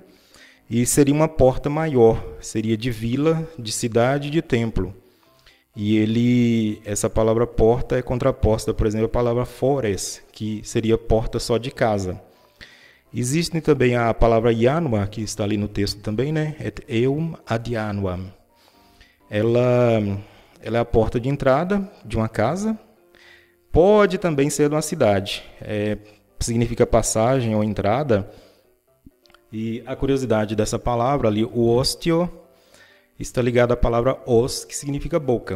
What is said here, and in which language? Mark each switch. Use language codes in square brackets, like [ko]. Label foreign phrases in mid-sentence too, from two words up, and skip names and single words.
[pt] E seria uma porta maior, seria de vila, de cidade, de templo. E essa palavra porta é contraposta, por exemplo, à palavra fores, que seria porta só de casa. Existe também a palavra janua, que está ali no texto também, né? [la] Et eum ad januam. [pt] Ela é a porta de entrada de uma casa. Pode também ser de uma cidade. Significa passagem ou entrada. E a curiosidade dessa palavra ali, o ostio, está ligado à palavra os, que significa boca.